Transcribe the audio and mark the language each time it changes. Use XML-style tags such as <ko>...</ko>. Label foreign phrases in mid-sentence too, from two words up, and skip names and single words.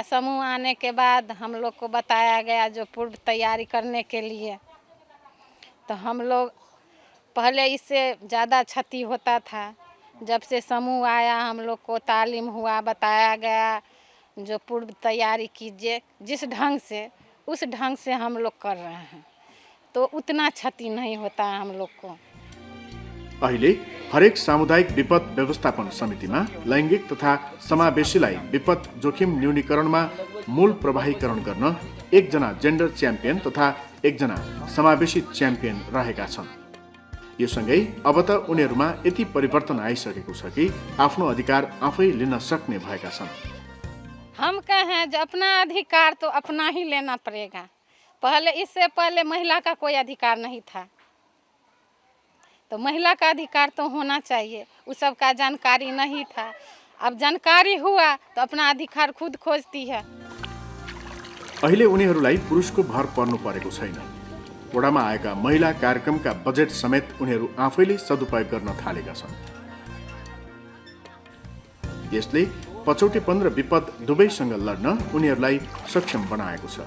<hi>समूह आने के बाद हम लोग को बताया गया जो पूर्व तैयारी करने के लिए, तो हम लोग पहले इससे ज़्यादा क्षति होता था। जब से समूह आया हम लोग को तालीम हुआ, बताया गया जो पूर्व तैयारी कीजिए जिस ढंग से, उस ढंग से हम लोग कर रहे हैं तो उतना क्षति नहीं होता है हम लोग को।</hi> <ne>अहिले हरेक सामुदायिक विपद व्यवस्थापन समितिमा लैङ्गिक तथा समावेशीलाई विपद जोखिम न्यूनीकरणमा मूल प्रवाहीकरण गर्न एकजना</ne> <en>gender champion</en> <ne>तथा एकजना समावेशी च्याम्पियन रहेका छन्। यो सँगै अब त उनीहरूमा यति परिवर्तन आइसकेको छ कि आफ्नो अधिकार आफै लिन सक्ने भएका छन्।</ne> <hi>हम कहें जो अपना अधिकार तो अपना ही लेना पड़ेगा। इससे पहले महिला का कोई अधिकार नहीं था, तो महिला का अधिकार तो होना चाहिए। उस सब का जानकारी नहीं था, अब जानकारी हुआ तो अपना अधिकार खुद खोजती है।</hi> <ne>अहिले उनीहरूलाई पुरुषको भर पर्नु परेको छैन। वडामा आएका महिला कार्यक्रमका बजेट समेत उनीहरू आफैले सदुपयोग गर्न थालेका छन्। यसले पछौटेपन र विपद दुवैसँग लड्न उनीहरूलाई सक्षम बनाएको छ।</ne>